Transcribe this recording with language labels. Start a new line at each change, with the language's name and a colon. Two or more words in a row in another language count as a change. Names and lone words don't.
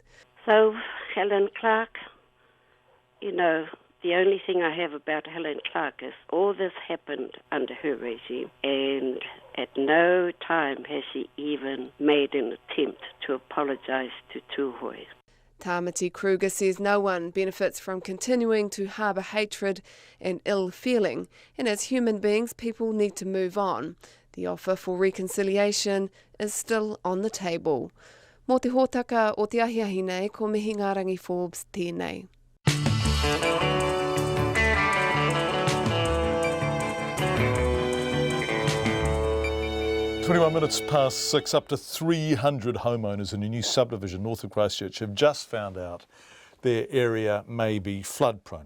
English: So, Helen Clark, the only thing I have about Helen Clark is all this happened under her regime, and at no time has she even made an attempt to apologise to Tūhoe. Tamati Kruger says no one benefits from continuing to harbour hatred and ill feeling, and as human beings people need to move on. The offer for reconciliation is still on the table.
Māori: Mō te hōtaka o te ahiahi nei, ko mihi ngā rangi Forbes tēnei.
English: 21 minutes past 6, up to 300 homeowners in a new subdivision north of Christchurch have just found out their area may be flood prone.